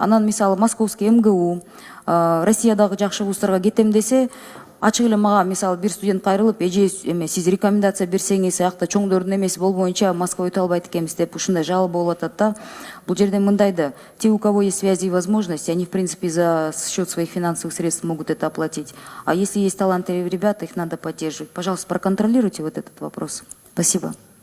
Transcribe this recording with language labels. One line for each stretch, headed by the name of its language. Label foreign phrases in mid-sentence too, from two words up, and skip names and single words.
Kyrgyz: Анан мисалы Московский МГУ, Россиядагы жакшы вуздарга кетем десе, ачык эле мага мисалы бир студент кайрылып, эже сиз рекомендация берсеңиз, аякта чоңдордун эмеси болбоюнча Москва өтө албайт экенбиз деп ушундай жалоба болуп атат да. Бул жерде мындай да,
Russian: те, у кого есть связи и возможности, они в принципе за счет своих финансовых средств могут это оплатить. А если есть талантливые ребята, их надо поддерживать. Пожалуйста, проконтролируйте вот этот вопрос. Спасибо.